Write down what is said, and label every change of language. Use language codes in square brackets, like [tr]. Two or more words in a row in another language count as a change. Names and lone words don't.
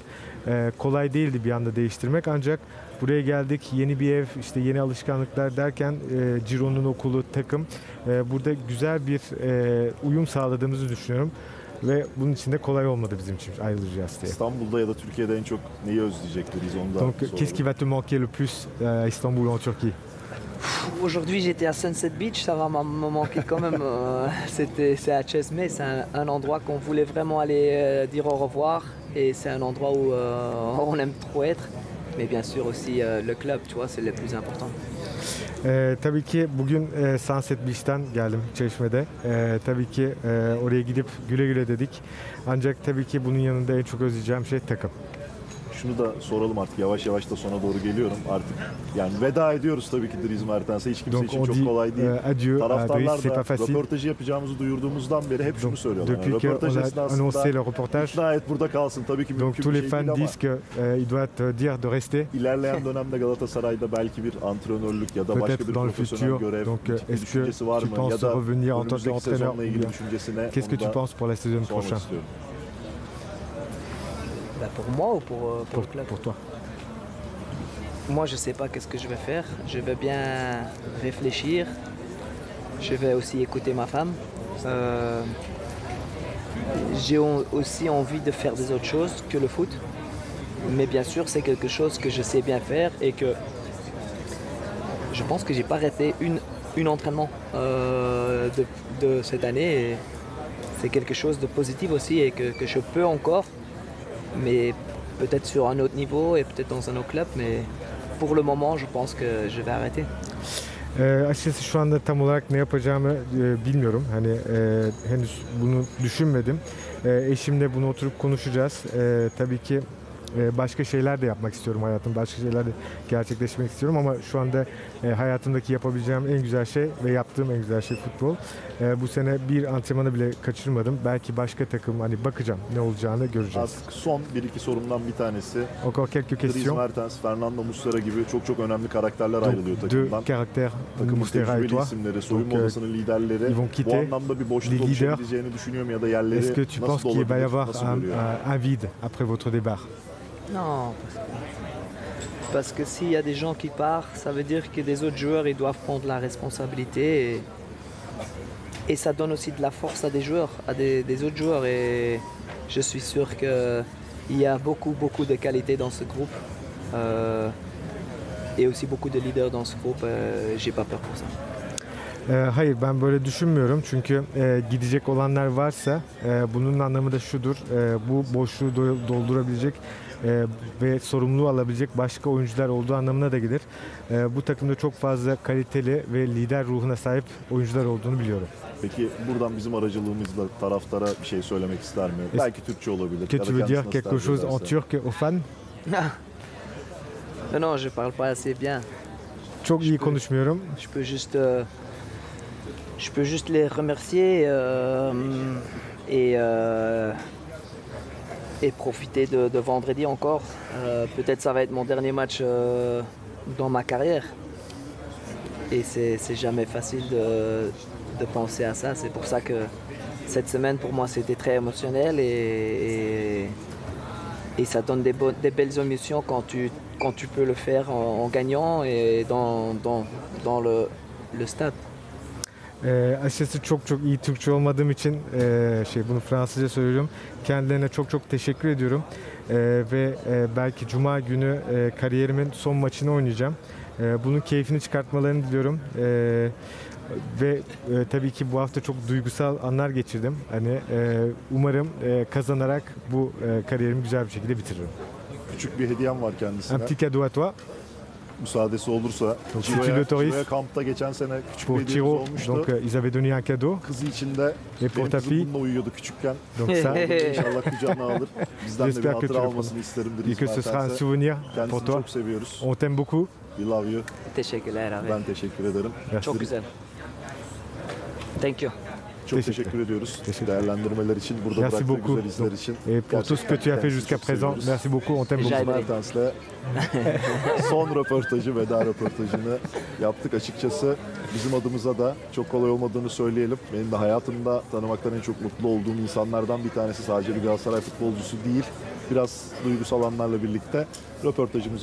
[tr] Kolay değildi bir anda değiştirmek, ancak buraya geldik, yeni bir ev, işte yeni alışkanlıklar derken Ciro'nun okulu, takım, burada güzel bir uyum sağladığımızı düşünüyorum. Ve bunun için de kolay olmadı bizim için ayrılacağız diye. İstanbul'da ya da Türkiye'de en çok neyi özleyecektir biz onu da [fr] Donc [tr] soralım. [fr] qu'est-ce qui va te manquer le plus à Istanbul en Turquie? Aujourd'hui j'étais à Sunset Beach, ça va me manquer quand même. C'est à Çeşme, c'est un endroit qu'on voulait vraiment aller dire au revoir. Et c'est un endroit où on aime trop être. Mais bien sûr aussi le club, tu vois, c'est le plus important. [tr] Tabii ki bugün Sunset Beach'ten geldim, Çeşme'de. Tabii ki oraya gidip güle güle dedik. Ancak tabii ki bunun yanında en çok özleyeceğim şey takım. Şunu da soralım artık, yavaş yavaş da sona doğru geliyorum artık. Yani veda ediyoruz tabii ki Dries Mertens'e. Hiç kimse [fr] Donc [tr] için [fr] on [tr] çok [fr] dit [tr] kolay değil. [fr] adieu à [tr] Taraftarlar [fr] Dries, c'est [tr] da [fr] pas facile. [tr] röportajı yapacağımızı duyurduğumuzdan beri hep şunu [fr] Donc [tr] söylüyorlar. Yani [fr] depuis [tr] röportaj [fr] qu'on a [tr] esnasında [fr] annoncé le reportage, [tr] ikna et burada kalsın. Tabii ki [fr] donc [tr] mümkün [fr] tous [tr] bir [fr] les [tr] şey değil [fr] fans [tr] ama [fr] disent qu'il doit te dire de rester. [tr] ilerleyen dönemde Galatasaray'da belki bir antrenörlük ya da başka [fr] Peut-être [tr] bir [fr] dans le [tr] profesyonel [fr] futur. [tr] görev [fr] Donc [tr] bir [fr] est-ce que [tr] düşüncesi var [fr] tu [tr] mı? [fr] penses [tr] Ya da [fr] revenir en tant [tr] önümüzdeki [fr] qu'entraîneur? [tr] sezonla ilgili düşüncesine [fr] Qu'est-ce que [tr] onu [fr] tu [tr] da [fr] penses pour la saison [tr] sormak [fr] prochaine? [tr] istiyorum. [fr] Pour moi ou pour le club? Pour toi. Moi, je ne sais pas qu'est-ce que je vais faire. Je vais bien réfléchir. Je vais aussi écouter ma femme. J'ai aussi envie de faire des autres choses que le foot. Mais bien sûr, c'est quelque chose que je sais bien faire et que je pense que j'ai pas raté une entraînement de cette année. Et c'est quelque chose de positif aussi et que je peux encore. Mais peut-être sur un autre niveau et peut-être dans un autre club, mais pour le moment, je pense que je vais arrêter. [tr] Açıkçası şu anda tam olarak ne yapacağımı bilmiyorum. Hani henüz bunu düşünmedim. Eşimle bunu oturup konuşacağız. Tabii ki başka şeyler de yapmak istiyorum hayatımda. Başka şeyler de gerçekleşmek istiyorum ama şu anda hayatımdaki yapabileceğim en güzel şey ve yaptığım en güzel şey futbol. Bu sene bir antrenmanı bile kaçırmadım. Belki başka takım hani bakacağım ne olacağını göreceğiz. Artık son 1-2 sorumdan bir tanesi. [fr] Encore quelques Dries questions. [tr] Mertens, Fernando Muslera gibi çok önemli karakterler ayrılıyor [fr] Donc, [tr] takımdan. [fr] deux caractères, [tr] Takımın [fr] Muslera et [tr] tecrübeli [fr] toi. [tr] isimleri, soyunma [fr] Donc, [tr] odasının liderleri [fr] ils vont [tr] bu [fr] quitter [tr] anlamda bir boşluk [fr] les leaders. [tr] oluşabileceğini düşünüyor mu ya da yerleri [fr] Est-ce que tu penses [tr] nasıl [fr] qu'il va y [tr] olabilir, [fr] avoir [tr] nasıl görüyor? [fr] un vide après votre départ? Non, parce que s'il y a des gens qui partent, ça veut dire que des autres joueurs ils doivent prendre la responsabilité et ça donne aussi de la force à des joueurs, à des autres joueurs et je suis sûr qu'il y a beaucoup de qualité dans ce groupe et aussi beaucoup de leaders dans ce groupe. J'ai pas peur pour ça. [tr] Hayır, ben böyle düşünmüyorum çünkü gidecek olanlar varsa bunun anlamı da şudur: bu boşluğu doldurabilecek ve sorumluluğu alabilecek başka oyuncular olduğu anlamına da gelir. Bu takımda çok fazla kaliteli ve lider ruhuna sahip oyuncular olduğunu biliyorum. Peki buradan bizim aracılığımızla taraftara bir şey söylemek ister mi? Belki Türkçe olabilir. [fr] Que [tr] ya da [fr] tu veux [tr] kendisi [fr] dire [tr] nasıl [fr] quelque [tr] tercih [fr] chose en [tr] ederse. [fr] turc aux fans? Non, je parle pas assez bien. [tr] Çok iyi konuşmuyorum. [fr] Je peux juste les remercier et profiter de vendredi encore. Peut-être ça va être mon dernier match dans ma carrière. Et c'est jamais facile de penser à ça. C'est pour ça que cette semaine pour moi c'était très émotionnel et ça donne des belles émotions quand tu peux le faire en gagnant et dans le stade. [tr] Açıkçası çok iyi Türkçe olmadığım için bunu Fransızca söylüyorum. Kendilerine çok teşekkür ediyorum. Ve belki Cuma günü kariyerimin son maçını oynayacağım. Bunun keyfini çıkartmalarını diliyorum. Ve tabii ki bu hafta çok duygusal anlar geçirdim. Hani umarım kazanarak bu kariyerimi güzel bir şekilde bitiririm. Küçük bir hediyem var [fr] Un [tr] kendisine. [fr] petit cadeau à toi [tr] Müsaadesi olursa. [fr] Donc, si tu l'autorises. [tr] Ciro'ya kampta geçen sene küçük bir [fr] pour [tr] hediyemiz [fr] Tiro. [tr] olmuştu. [fr] Donc ils avaient donné un cadeau. [tr] Kızı içinde [fr] Et pour [tr] benim [fr] ta [tr] kızım [fr] fille. [tr] bununla uyuyordu küçükken. [fr] Donc ça, [tr] İnşallah kucağına alır. Bizden de bir [fr] J'espère que tu [tr] hatıra [fr] le [tr] almasını isterim [fr] et [tr] Dries [fr] que ce sera un [tr] Mertens'e. [fr] souvenir pour [tr] Kendisini [fr] toi. [tr] çok seviyoruz. [fr] On t'aime beaucoup. [en] We love you. [tr] Teşekkürler abi. Ben teşekkür ederim. [fr] Merci. [tr] Çok güzel. [en] Thank you. [tr] Çok Teşekkür teşekkür ediyoruz. Teşekkür. Değerlendirmeler için, burada [fr] Merci [tr] bıraktığı [fr] beaucoup. [tr] güzel izler [fr] Donc, [tr] için. [fr] et pour tout ce que tu as fait [tr] Kendisini [fr] jusqu'à [tr] çok [fr] présent, [tr] seviyoruz. [fr] merci beaucoup. On t'aime [tr] Rica [fr] beaucoup. [tr] ederim. Mertens'le son röportajı, veda röportajını yaptık. Açıkçası bizim adımıza da çok kolay olmadığını söyleyelim. Benim de hayatımda tanımaktan en çok mutlu olduğum insanlardan bir tanesi, sadece bir Galatasaray futbolcusu değil. Biraz duygusal anlarla birlikte röportajımızı noktalıyoruz.